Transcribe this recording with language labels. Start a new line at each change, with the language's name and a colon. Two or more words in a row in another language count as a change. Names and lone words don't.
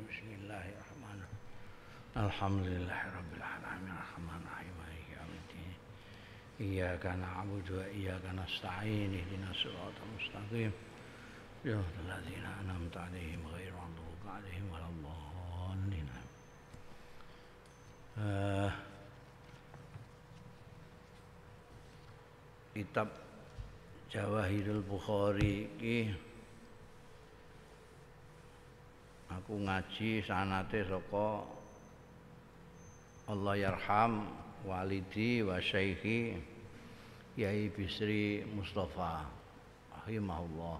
Arabic: بسم الله الرحمن الرحيم. الحمد لله رب العالمين الرحمن الرحيم مالك يوم الدين إياك نعبد وإياك نستعين اهدنا الصراط المستقيم صراط الذين أنعمت عليهم غير المغضوب عليهم ولا الضالين.
Javanese: Kitab Jawahirul Bukhari iki aku ngaji sanate saka
Arabic: الله يرحم والدي وشيخي
Javanese: Yai Bisri Mustafa rahimahullah.